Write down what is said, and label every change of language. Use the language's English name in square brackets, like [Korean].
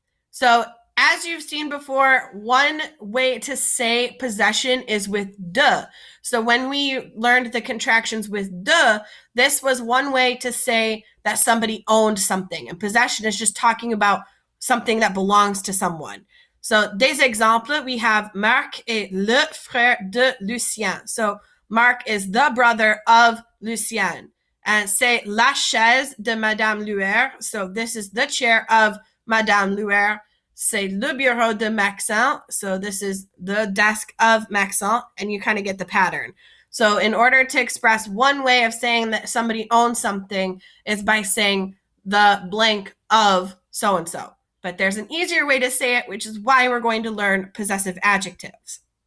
[English] So, as you've seen before, one way to say possession is with de. So when we learned the contractions with de, this was one way to say that somebody owned something. And possession is just talking about something that belongs to someone. So, [French] des exemples, [English] we have [French] Marc est le frère de Lucien. [English] So, Marc is the brother of Lucien. [French] And c'est la chaise de Madame Luer. [English] So, this is the chair of Madame Luer. [French] C'est le bureau de Maxent. [English] So, this is the desk of Maxent. And you kind of get the pattern. So, in order to express one way of saying that somebody owns something is by saying the blank of so-and-so. But there's an easier way to say it, which is why we're going to learn possessive adjectives.